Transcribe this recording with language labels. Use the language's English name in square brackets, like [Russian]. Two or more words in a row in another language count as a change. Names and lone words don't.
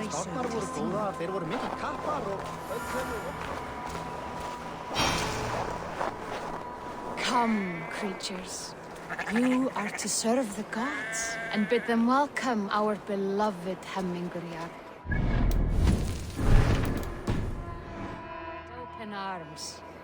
[Icelandic] Stafnar voru góðar, þeir voru mikil kappar og [English] Come, creatures. You are to serve the gods, and bid them welcome our beloved Hemingway. Open arms.